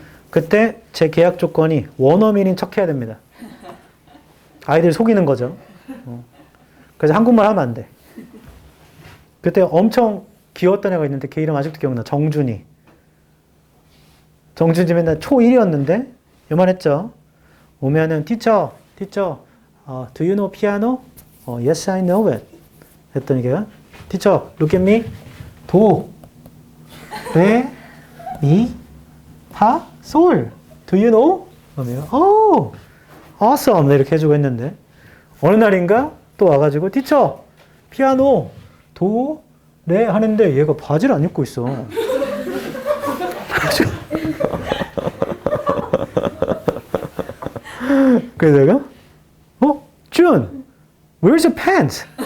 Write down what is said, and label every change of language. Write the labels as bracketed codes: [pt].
[ko] 그때 제 계약 조건이 원어민인 척 해야 됩니다. 아이들 속이는 거죠. 그래서 한국말 하면 안 돼. 그때 엄청 귀여웠던 애가 있는데 걔 이름 아직도 기억나. 정준이. 정준이 맨날 초1이었는데 요만했죠. 오면은 [en] teacher, do you know piano? Yes, I know it. [ko] 했더니 걔가 [en] teacher, look at me. 도, 레, 미, 파, 솔. Do you know? [ko] 그러면 [en] oh, awesome. [ko] 이렇게 해주고 했는데 어느 날인가 또 와가지고 teacher, 피아노, 도, 레 하는데 얘가 바지를 안 입고 있어. 그래서 내가 준, [en] where's your pants?